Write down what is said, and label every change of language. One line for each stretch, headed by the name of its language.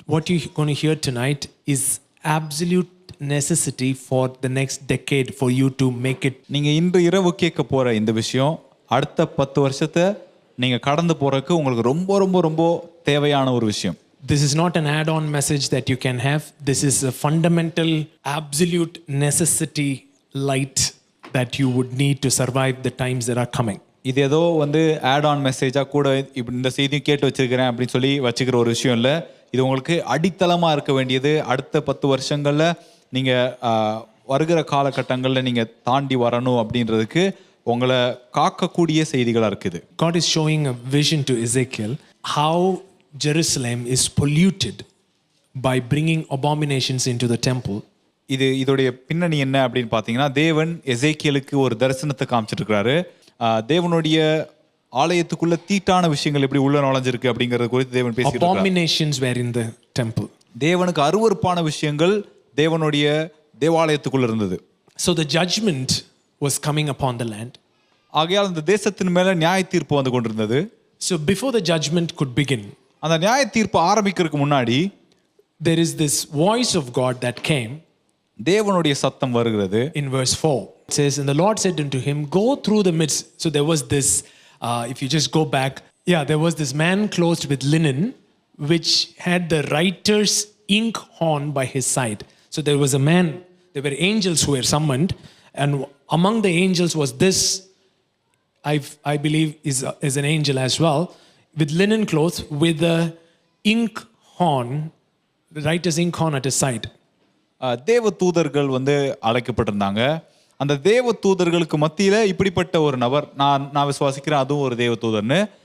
English: What you're going to hear tonight is absolute necessity for the next decade for you to make it.
Tamil: நீங்க இன்று இரவு கேட்க போற இந்த விஷயம் அடுத்த 10 வருஷத்தை நீங்க கடந்து போறதுக்கு உங்களுக்கு ரொம்ப ரொம்ப ரொம்ப தேவையான ஒரு விஷயம்.
English: This is not an add-on message that you can have. This is a fundamental, absolute necessity light that you would need to survive the times that are coming.
Tamil: இது ஏதோ ஆட் ஆன் மெசேஜா கூட இந்த செய்தியும் கேட்டு வச்சிருக்கிறேன் அப்படின்னு சொல்லி வச்சுக்கிற ஒரு விஷயம் இல்லை. இது உங்களுக்கு அடித்தளமா இருக்க வேண்டியது. அடுத்த 10 வருஷங்கள்ல நீங்க வருகிற காலகட்டங்கள்ல நீங்க தாண்டி வரணும் அப்படின்றதுக்கு உங்களை காக்கக்கூடிய செய்திகளா இருக்குது.
English: God is showing a vision to Ezekiel how Jerusalem is polluted by bringing abominations into the temple.
Tamil: இதோடைய பின்னணி என்ன அப்படின்னு பார்த்தீங்கன்னா, தேவன் எசேக்கியலுக்கு ஒரு தரிசனத்தை காமிச்சிட்டு இருக்கிறாரு. தேவனுடைய ஆலயத்துக்குள்ள தீட்டான விஷயங்கள் எப்படி உள்ள நுழைஞ்சிருக்கு அப்படிங்கறது குறித்து தேவன் பேசிட்டு இருக்காரு.
English: Abominations were in the temple.
Tamil: தேவனுக்கு அருவருப்பான விஷயங்கள் தேவனுடைய தேவாலயத்துக்குள்ள இருந்தது.
English: So the judgment was coming upon the land.
Tamil: ஆகையால் அந்த தேசத்தின் மேல நியாய தீர்ப்பு வந்து கொண்டிருந்தது.
English: So before the judgment could begin,
Tamil: அந்த நியாய தீர்ப்பு ஆரம்பிக்கிறதுக்கு முன்னாடி
English: there is this voice of God that came.
Tamil: தேவனுடைய சத்தம் வருகிறது.
English: In verse 4 it says, and the Lord said unto him, go through the midst. So there was this if you just go back, there was this man clothed with linen which had the writer's ink horn by his side. So there was a man, there were angels who were summoned, and among the angels was this, I believe is an angel as well, with linen clothes with a ink horn, the writer's ink horn at his side.
Tamil: தேவ தூதர்கள் அழைக்கப்பட்டிருந்தாங்க. அந்த தேவ தூதர்களுக்கு மத்தியில இப்படிப்பட்ட ஒரு நபர் நான் விசுவாசிக்கிறேன் அதுவும் ஒரு தேவ தூதர்னு.